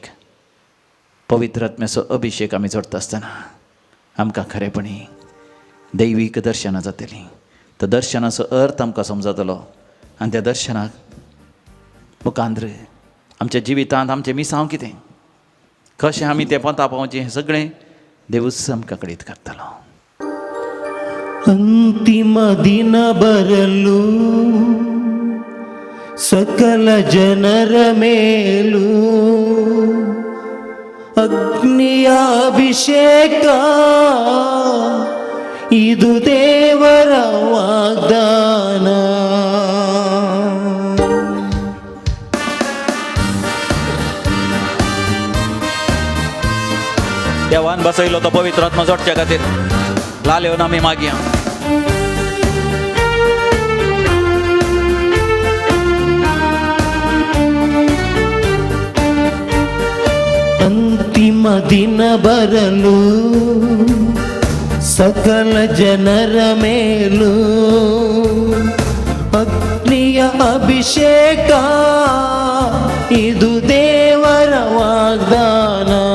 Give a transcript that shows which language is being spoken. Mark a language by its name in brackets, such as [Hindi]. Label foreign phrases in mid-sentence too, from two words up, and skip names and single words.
[Konkani] पवित्र आत्म्याचो अभिशेक आमी जोडटा आसतना आमकां खरेपणी दैवीक दर्शनां जातलीं. त्या दर्शनाचो अर्थ आमकां समजतलो आनी त्या दर्शनाक मुखांद्र आमच्या जिवितांत आमचें मिसांव कितें, कशें आमी तें पंथा पावचें, हें सगळें देवूच आमकां कळीत करतलो. [Kannada] ಅಂತಿಮ ದಿನ ಬರಲು ಸಕಲ ಜನರ ಮೇಲೂ ಅಗ್ನಿಯ ಅಭಿಷೇಕ, ಇದು ದೇವರ ವಾಗ್ದಾನ. [Konkani] देवान बसयलो तो पवित्र आत्मा जोडच्या खातीर लालेवन आमी मागया. [Kannada] ಅಂತಿಮ ದಿನ ಬರಲು ಸಕಲ ಜನರ ಮೇಲೂ ಅಗ್ನಿಯ ಅಭಿಷೇಕ, ಇದು ದೇವರ ವಾಗ್ದಾನ.